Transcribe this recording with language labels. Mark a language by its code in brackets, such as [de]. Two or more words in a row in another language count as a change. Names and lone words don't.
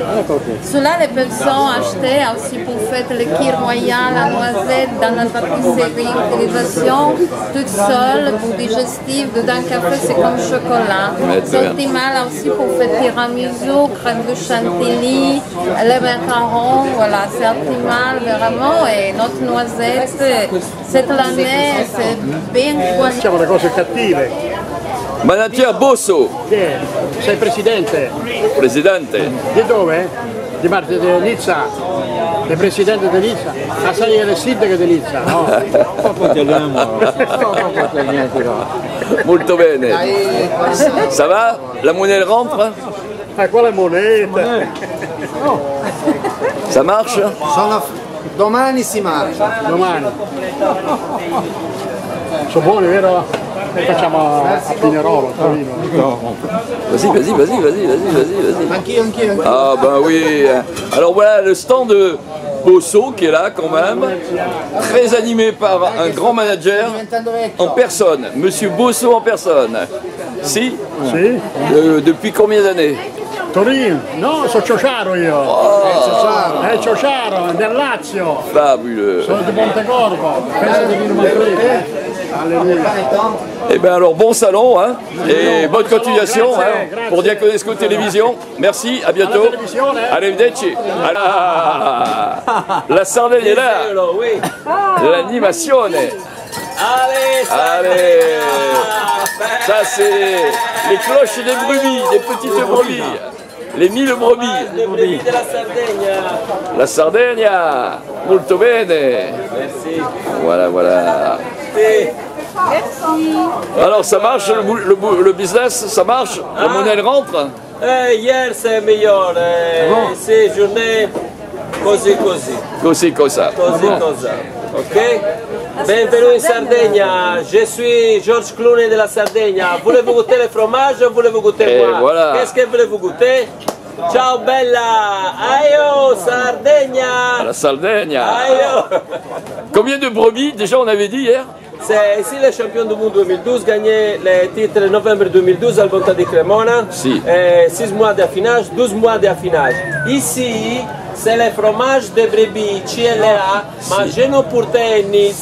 [fr] Cela, les ils ont acheté aussi pour faire le kir royal, la noisette, dans la pâtisserie, utilisation toute seule pour digestif, dedans café c'est comme chocolat. C'est optimal aussi pour faire tiramisu, crème de chantilly, les macarons, voilà, c'est optimal vraiment. Et notre noisette, cette année, c'est bien choisi. [it] Facciamo le cose cattive. Manatia Bosso, Chi è? Sei presidente? presidente. Di dove? Di Nizza? Sei presidente di Nizza? Ah, sei il sindaco di Nizza? No. Molto bene. [fr] Ça va? La monnaie elle rentre? [it] Quale moneta? [fr] Ça marche? [it] Domani si marcia. Domani. Sono buoni, vero? E facciamo a Pinerolo, a Torino. [fr] Vas-y. [it] Anch'io. [fr] Ah ben oui. Alors voilà le stand de Bosso qui est là quand même, très animé par un grand manager en personne, Monsieur Bosso en personne. [it] Si? Sì? [fr] Depuis combien d'années? [it] Torino? No, sono Ciociaro io. Ciociaro, del Lazio. [fr] Fabuleux. [it] Sono di Montecorvo. Penso di Vino Manfredi. Alleluia. [fr] Eh bien alors bon salon hein, et bonne continuation hein, pour Diaconesco Télévision. Merci, à bientôt. Arrivederci. La Sardaigne est là. L'animation. Allez. Ça c'est les cloches des brebis, des petites brebis. Les 1000 brebis. La Sardegna. [it] Molto bene. [fr] Merci. Voilà. Merci. Alors ça marche, le business, ça marche? La monnaie elle rentre? Hier c'est meilleur. C'est journée così. [it] Cosa. [fr] Ok? Bienvenue [it] in Sardegna, [fr] je suis Georges Clooney de la Sardegna. Voulez-vous goûter le fromage ou voulez-vous goûter moi? Voilà. Qu'est-ce que voulez-vous goûter? [it] Ciao bella! Aio Sardegna! La Sardegna! Aio! [fr] Combien de brebis déjà on avait dit hier? C'est ici le champion du monde 2012, gagné le titre en novembre 2012 à Bonta di Cremona. [it] Si. [fr] 6 mois d'affinage, 12 mois d'affinage. Ici, c'est le fromage de brebis CLA, mais je ne portais Nice.